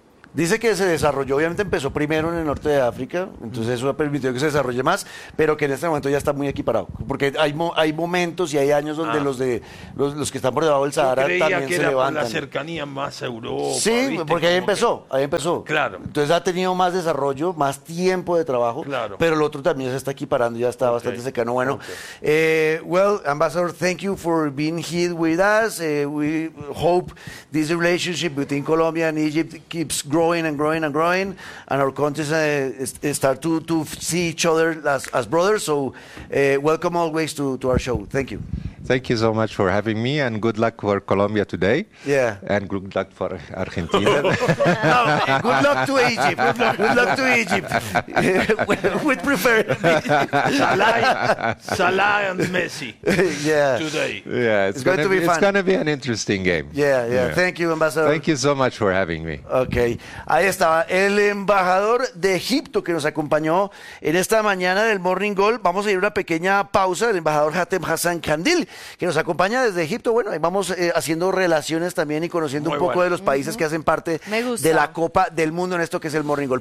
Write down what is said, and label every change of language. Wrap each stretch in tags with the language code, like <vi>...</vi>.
<es>Dice que se desarrolló, obviamente empezó primero en el norte de África, entonces eso ha permitido que se desarrolle más, pero que en este momento ya está muy equiparado, porque hay momentos y hay años donde los que están por debajo del Sahara también se levantan. Creía que era por la cercanía más a Europa. Sí, ¿viste? Porque ahí empezó. Claro. Entonces ha tenido más desarrollo, más tiempo de trabajo, claro. Pero el otro también se está equiparando, ya está bastante cercano.</es> <en>Bueno, Ambassador, thank you for being here with us. We hope this relationship between Colombia and Egypt keeps growing and growing and growing, and our countries start to see each other as brothers. So welcome always to our show. Thank you. Thank you so much for having me, and good luck for Colombia today. Yeah. And good luck for Argentina. Good luck to Egypt. Good luck to Egypt. We'd prefer Salah and Messi today. Yeah, it's going to be fun. It's going to be an interesting game. Yeah. Thank you, Ambassador. Thank you so much for having me. Okay.</en> <es>Ahí estaba el embajador de Egipto que nos acompañó en esta mañana del Morning Call. Vamos a ir a una pequeña pausa. El embajador Hatem Hassan Kandil, que nos acompaña desde Egipto. Bueno, ahí vamos haciendo relaciones también y conociendo de los países que hacen parte de la Copa del Mundo en esto que es el Morning Call.</es>